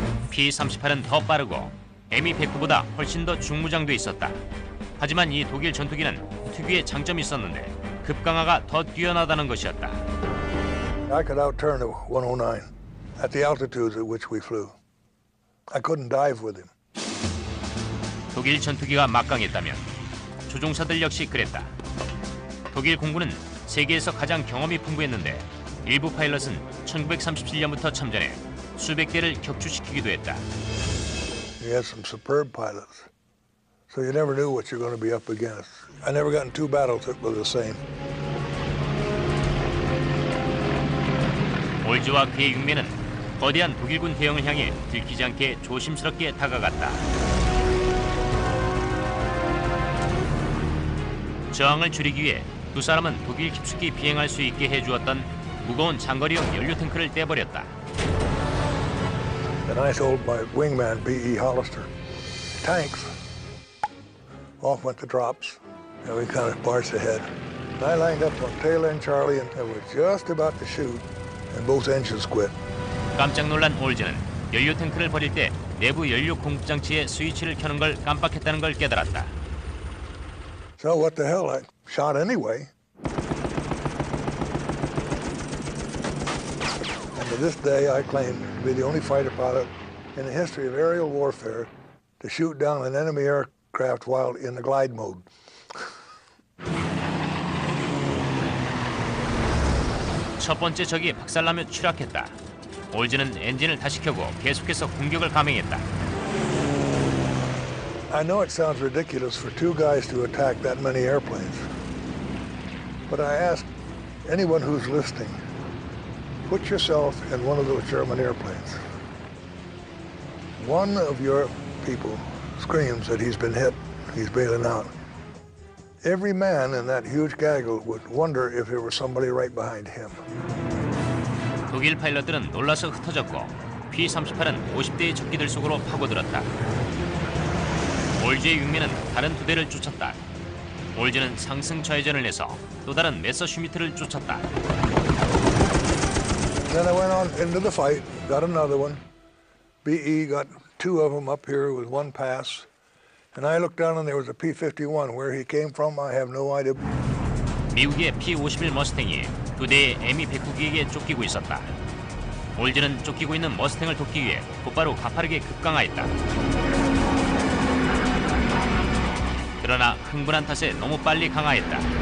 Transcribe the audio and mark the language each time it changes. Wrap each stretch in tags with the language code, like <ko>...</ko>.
<ko>P-38은 더 빠르고 Me-109보다 훨씬 더 중무장돼 있었다. 하지만 이 독일 전투기는 특유의 장점이 있었는데 급강하가 더 뛰어나다는 것이었다.</ko> <en>I could outturn a 109 at the altitudes at which we flew. I couldn't dive with him.</en> <ko>독일 전투기가 막강했다면 조종사들 역시 그랬다. 독일 공군은 세계에서 가장 경험이 풍부했는데 일부 파일럿은 1937년부터 참전해 수백 대를 격추시키기도 했다.</ko> <en>You had some superb pilots, so you never knew what you're going to be up against. I never got in 2 battles that were the same.</en> <ko>올즈와 그의 육면은 거대한 독일군 대형을 향해 들키지 않게 조심스럽게 다가갔다. 저항을 줄이기 위해 두 사람은 독일 깊숙이 비행할 수 있게 해주었던 무거운 장거리용 연료 탱크를 떼버렸다.</ko> <en>And I told my wingman, B.E. Hollister, tanks. Off went the drops, and we kind of barged ahead. And I lined up on tail end Charlie, and I was just about to shoot, and both engines quit.</en> <ko>깜짝 놀란 올즈는 연료 탱크를 버릴 때 내부 연료 공급 장치의 스위치를 켜는 걸 깜빡했다는 걸 깨달았다.</ko> <en>So what the hell, I shot anyway. And to this day, I claim to be the only fighter pilot in the history of aerial warfare to shoot down an enemy aircraft while in the glide mode.</en> <ko>첫 번째 적이 박살나며 추락했다. 올즈는 엔진을 다시 켜고 계속해서 공격을 감행했다.</ko> <en>I know it sounds ridiculous for 2 guys to attack that many airplanes. But I ask anyone who's listening, put yourself in one of those German airplanes. One of your people screams that he's been hit, he's bailing out. Every man in that huge gaggle would wonder if there was somebody right behind him.</en> <ko>독일 파일럿들은 놀라서 흩어졌고 P-38은 50대의 적기들 속으로 파고들었다. 올즈의 육면은 다른 2대를 쫓았다. 올즈는 상승 좌회전을 내서 또 다른 메서슈미트를 쫓았다.</ko> <en>Then I went on into the fight, got another one. BE got 2 of them up here with 1 pass. And I looked down and there was a P-51. Where he came from, I have no idea.</en> <ko>미국의 P-51 머스탱이 2대의 Me-109기에게 쫓기고 있었다. 올즈는 쫓기고 있는 머스탱을 돕기 위해 곧바로 가파르게 급강하했다. 그러나 흥분한 탓에 너무 빨리 강하했다.</ko>